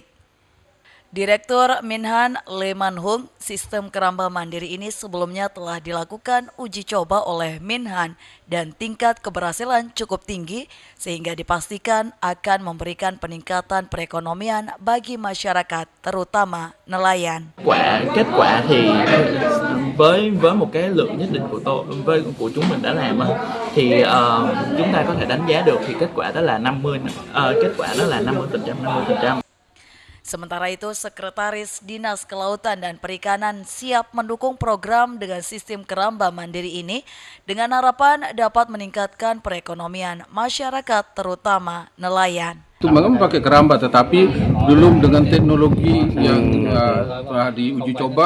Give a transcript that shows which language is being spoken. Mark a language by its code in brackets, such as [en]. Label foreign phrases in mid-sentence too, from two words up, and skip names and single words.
[id] Direktur Minhan Lemanhung, sistem keramba mandiri ini sebelumnya telah dilakukan uji coba oleh Minhan dan tingkat keberhasilan cukup tinggi sehingga dipastikan akan memberikan peningkatan perekonomian bagi masyarakat, terutama nelayan. [vi] Kết quả thì với một cái lượng nhất định của chúng mình đã làm thì chúng ta có thể đánh giá được thì kết quả đó là 50%. [id] Sementara itu, Sekretaris Dinas Kelautan dan Perikanan siap mendukung program dengan sistem keramba mandiri ini dengan harapan dapat meningkatkan perekonomian masyarakat, terutama nelayan. Memang pakai keramba, tetapi belum dengan teknologi yang telah diuji coba.